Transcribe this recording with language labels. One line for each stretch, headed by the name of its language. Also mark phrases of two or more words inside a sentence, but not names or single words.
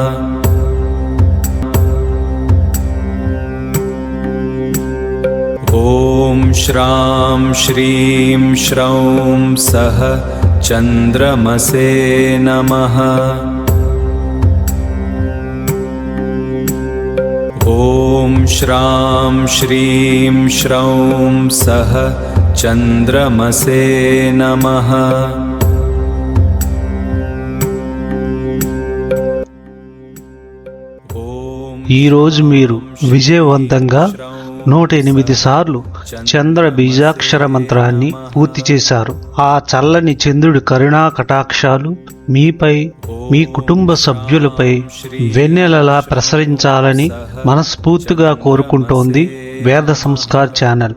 Sanskrit: ॐ श्रां श्रीं श्रौं सः चन्द्रमसे नमः। ॐ श्रां श्रीं श्रौं सः चन्द्रमसे नमः।
Telugu: ఈరోజు మీరు విజయవంతంగా 108 సార్లు చంద్ర బీజాక్షర మంత్రాన్ని పూర్తి చేశారు. ఆ చల్లని చంద్రుడి కరుణా కటాక్షాలు మీపై, మీ కుటుంబ సభ్యులపై వెన్నెలలా ప్రసరించాలని మనస్ఫూర్తిగా కోరుకుంటోంది వేద సంస్కార్ ఛానల్.